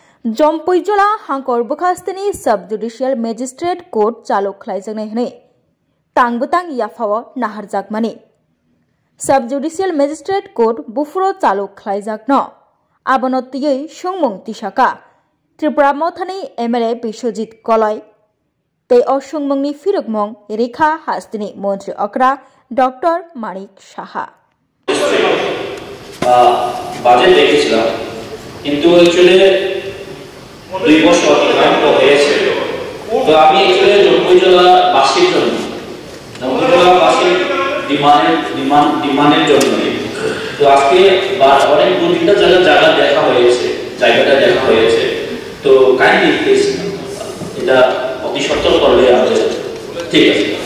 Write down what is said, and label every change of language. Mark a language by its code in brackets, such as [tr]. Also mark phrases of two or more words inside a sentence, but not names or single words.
[trp] जम्पैजला हांकर बखास्तेनि [en] sub judicial magistrate court [trp] चालु खालामजानाय हनै तांबोतां याफाव नाहारजाकमानि [en] sub judicial magistrate court [trp] बुफुरो चालु खालामजाकनो आबनतियै सुंमुं तिसाका त्रिपुरा मथानि एमएलए बिश्वजित कलय ते असुंमुंनि फिरुकमं रेखा हास्तिनि मंत्री अकरा डॉक्टर मानिक साहा [bn] বাজেট দেখেছিলাম কিন্তু অ্যাকচুয়ালি 2 বছর অতিক্রান্ত হয়েছে তো আমি অ্যাকচুয়ালি জম্পৈজলা বাসীর জন্য জম্পৈজলা বাসীর ডিমান্ডের জন্য তো আজকে অনেক দুইটা জায়গা দেখা হয়েছে জায়গাটা দেখা হয়েছে তো [en] kindly please [bn] এটা অতি সত্তর করলে আমাদের ঠিক আছে